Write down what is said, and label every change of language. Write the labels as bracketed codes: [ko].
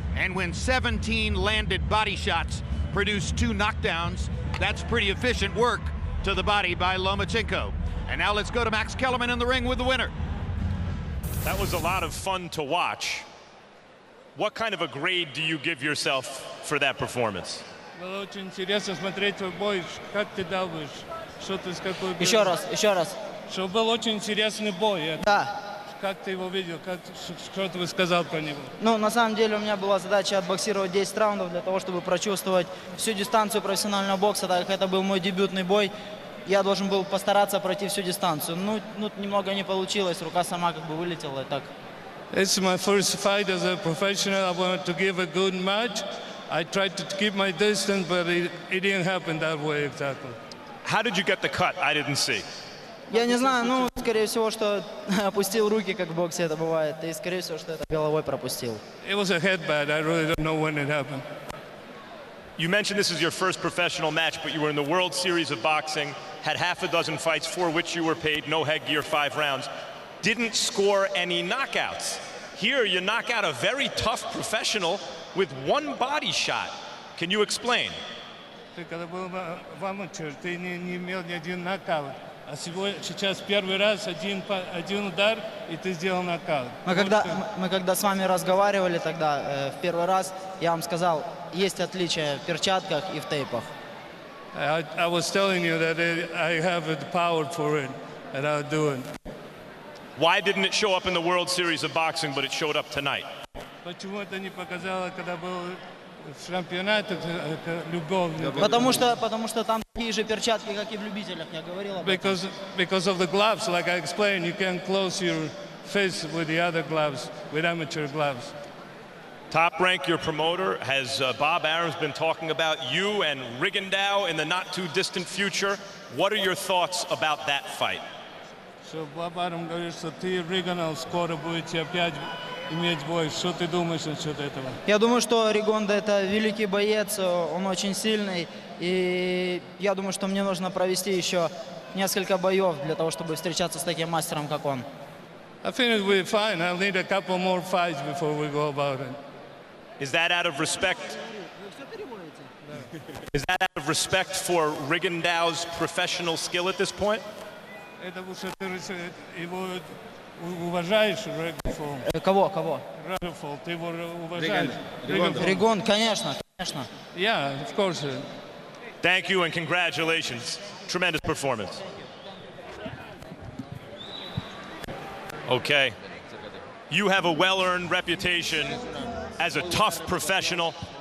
[en] And when 17 landed body shots produce 2 knockdowns, that's pretty efficient work to the body by Lomachenko. And now let's go to Max Kellerman in the ring with the winner. That was a lot of fun to watch. What kind of a grade do you give yourself for that performance? [ru] Было очень интересно смотреть твой бой. Как ты думаешь, что ты с какой... Еще раз. Что был очень интересный бой. Да. Как ты его видел? Что ты сказал про него? Ну, на самом деле у меня была задача отбоксировать 10 раундов для того, чтобы прочувствовать всю дистанцию профессионального бокса, так как это был мой дебютный бой. Я должен был постараться пройти всю дистанцию. Ну, немного не получилось, рука сама как бы вылетела и так. [en] It's my first fight as a professional. I wanted to give a good match. I tried to keep my distance, but it didn't happen that way exactly. How did you get the cut? I didn't see. [ru] Я не знаю, ну, скорее всего, что опустил руки, как в боксе это бывает, и, скорее всего, что это головой пропустил. [en] It was a headbutt. I really don't know when it happened. You mentioned this is your first professional match, but you were in the World Series of Boxing, had half a dozen fights for which you were paid, no headgear, 5 rounds. Didn't score any knockouts. Here, you knock out a very tough professional with 1 body shot. Can you explain? [ru] Ты когда был в аматер, ты не имел ни один нокаут. А сейчас первый раз один удар, и ты сделал нокаут. Мы когда с вами разговаривали тогда, в первый раз, я вам сказал, есть отличия в перчатках и в тейпах. [en] I was telling you that I have the power for it, and I'll do it. Why didn't it show up in the World Series of Boxing, but it showed up tonight? [ru] Почему это не показало, когда был в чемпионате любовный? Потому что там такие же перчатки, как и в любителях, я говорил об этом. [en] Because of the gloves, like I explained, you can close your fist with the other gloves, with amateur gloves. Top Rank, your promoter, has Bob Arum's been talking about you and Rigondeaux in the not-too-distant future. What are your thoughts about that fight? [ru] Что Боб Арум говорит, что ты и Ригонал скоро будете опять иметь бой. Что ты думаешь насчет этого? Я думаю, что Ригондо это великий боец, он очень сильный. И я думаю, что мне нужно провести еще несколько боев для того, чтобы встречаться с таким мастером, как он. [en] I think it will be fine. I'll need a couple more fights before we go about it. Is that out of respect? Is that out of respect for Rigondeaux's professional skill at this point? [ru] Это что ты его уважаешь, Ригонфол? Кого? Ригонфол, ты его уважаешь? Ригон, конечно. [en] Yeah, of course. Thank you and congratulations. Tremendous performance. Okay. You have a well-earned reputation as a tough professional.